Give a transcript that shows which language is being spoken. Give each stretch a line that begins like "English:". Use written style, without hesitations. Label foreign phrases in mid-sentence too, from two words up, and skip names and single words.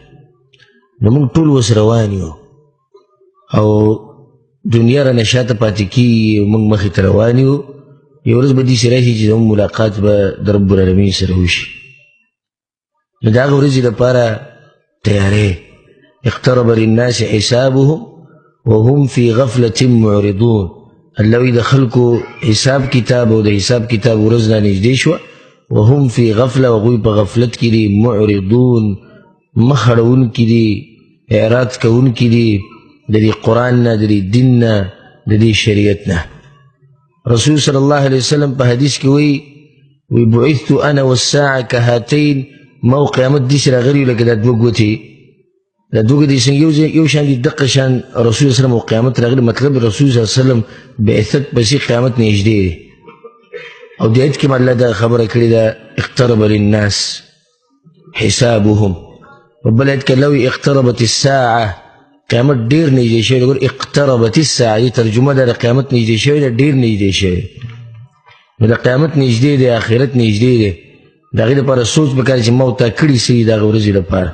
Pashto: نو موږ ټول اوس روان یو او دنیا رانه شاته پاتې کېږي، موږ مخې ته روان یو. یو ورځ به داسې راشي چې زموږ ملاقات به د
Arabic: رب العالمین
Pashto: سره وشي. نو د هغه ورځې لپاره تیارې.
Arabic: اقترب للناس حسابهم وهم في غفلة معرضون.
Pashto: الله وایي د خلکو حساب کتاب او د حساب کتاب ورځ نه نږدې شوه.
Arabic: وهم في غفلة،
Pashto: هغوی په غفلت کې دي. معرضون، مخ اړوونکي دي، اعراض کوونکي دي د دې قرآن نه، د دې دین نه، د دې شریعت نه. رسول
Arabic: صلی الله علیه وسلم
Pashto: په حدیث کې وی
Arabic: بعثت انا والساعه كهاتين،
Pashto: ما او قیامت داسې راغلي لکه دا دوه ګوتې. دا دوه ګوتې څنګه یو شان دي، دقه شان رسول
Arabic: صلی الله علیه وسلم
Pashto: او قیامت راغلي. مطلب رسول
Arabic: صلی الله علیه وسلم
Pashto: بعثت پسې قیامت نږدې دی. او دې آیت کې الله دا خبره کړې ده
Arabic: اقترب للناس حسابهم.
Pashto: په بل آیت کې الله وایي
Arabic: اقتربت الساعه،
Pashto: قیامت ډېر نږدې شوی. ګور
Arabic: اقتربت الساعه
Pashto: دې ترجمه ده د قیامت نږدې شوی ده، ډېر نږدې شوی. نو د قیامت نږدې دی، آخرت نږدې دی. د هغې لپاره سوچ پکار چې ما ورته کړي څه دي د هغه ورځې لپاره.